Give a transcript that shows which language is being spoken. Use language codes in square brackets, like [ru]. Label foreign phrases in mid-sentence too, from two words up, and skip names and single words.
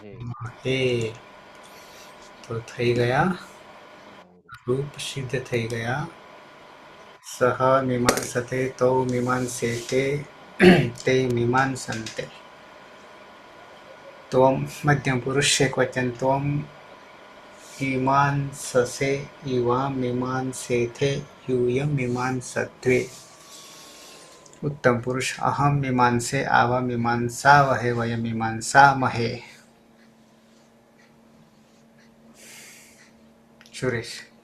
[gu] હે તો થઈ ગયા રૂપ સિદ્ધ થઈ ગયા. [sa] सह मीमांसते तौ मीमांसेते ते मीमांसन्ते. त्वम मध्यम पुरुष एकवचन. ત્વમ मीमांससे इवां मीमांसेथे यूयं मीमांसद्वे. उत्तम पुरुष अहम मीमांसे आवा मीमांसावहे वयं मीमांसामहे. सुरेश.